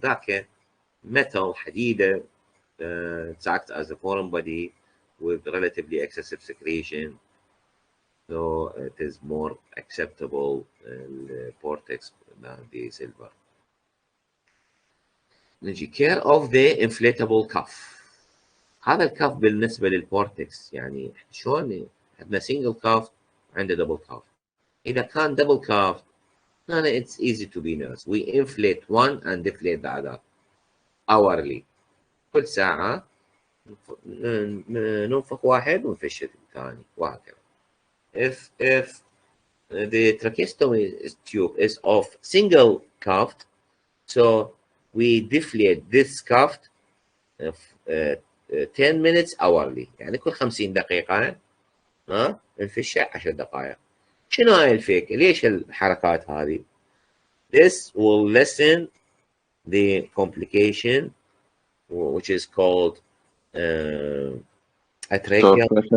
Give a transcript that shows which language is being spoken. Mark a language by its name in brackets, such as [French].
[Arabic] ذاك [English] metal حديدة it's act as a foreign body with relatively excessive secretion, so it is more acceptable vortex than the silver. [Arabic] نجي [English] care of the inflatable cuff. [Arabic] هذا الكف بالنسبة للفورتكس يعني شلون عندنا [English] single cuff [Arabic] عندنا [English] double cuff. [Arabic] إذا كان [English] double cuff it's easy to be nursed. We inflate one and deflate the other hourly. [Arabic] كل ساعة ننفخ واحد ونفش الثاني وهكذا. [English] If the tracheostomy tube is of single cuffed, so we deflate this cuffed 10 minutes hourly. [Arabic] يعني كل 50 دقيقة نفشه 10 دقائق. شنو هاي الفيك؟ ليش الحركات هذه؟ [English] This will lessen the complication which is called atracheal